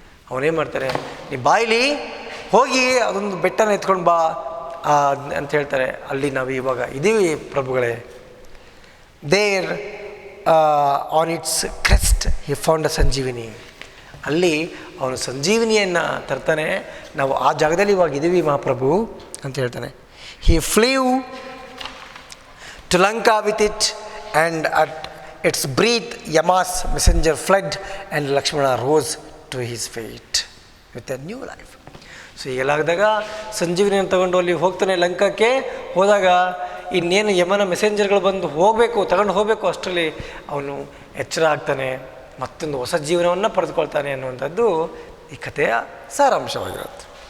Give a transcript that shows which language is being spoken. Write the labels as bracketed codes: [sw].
[kn] ಅವನೇನು ಮಾಡ್ತಾರೆ, ನೀ ಬಾಯಿಲಿ ಹೋಗಿ ಅದೊಂದು ಬೆಟ್ಟನ ಎತ್ಕೊಂಡು ಬಾ ಅಂತ ಹೇಳ್ತಾರೆ. ಅಲ್ಲಿ ನಾವು ಇವಾಗ ಇದ್ದೀವಿ ಪ್ರಭುಗಳೇ. [en] There on its crest he found a Sanjeevani. [kn] ಅಲ್ಲಿ ಅವನು ಸಂಜೀವಿನಿಯನ್ನು ತರ್ತಾನೆ. ನಾವು ಆ ಜಾಗದಲ್ಲಿ ಇವಾಗ ಇದ್ದೀವಿ ಮಹಾಪ್ರಭು ಅಂತ ಹೇಳ್ತಾನೆ. [en] He flew to Lanka with it and at its breath Yama's messenger fled and Lakshmana rose to his feet with a new life. [kn] So ಹೀಗೆಲ್ಲಾಗದಾಗ ಸಂಜೀವಿನಿಯನ್ನು ತಗೊಂಡು ಅಲ್ಲಿ ಹೋಗ್ತಾನೆ ಲಂಕಕ್ಕೆ. ಹೋದಾಗ ಇನ್ನೇನು ಯಮನ ಮೆಸೆಂಜರ್ಗಳು ಬಂದು ತಗೊಂಡು ಹೋಗಬೇಕು, ಅಷ್ಟರಲ್ಲಿ ಅವನು ಎಚ್ಚರ ಆಗ್ತಾನೆ, ಮತ್ತೊಂದು ಹೊಸ ಜೀವನವನ್ನು ಪಡೆದುಕೊಳ್ತಾನೆ ಅನ್ನುವಂಥದ್ದು ಈ ಕಥೆಯ ಸಾರಾಂಶವಾಗಿರುತ್ತೆ.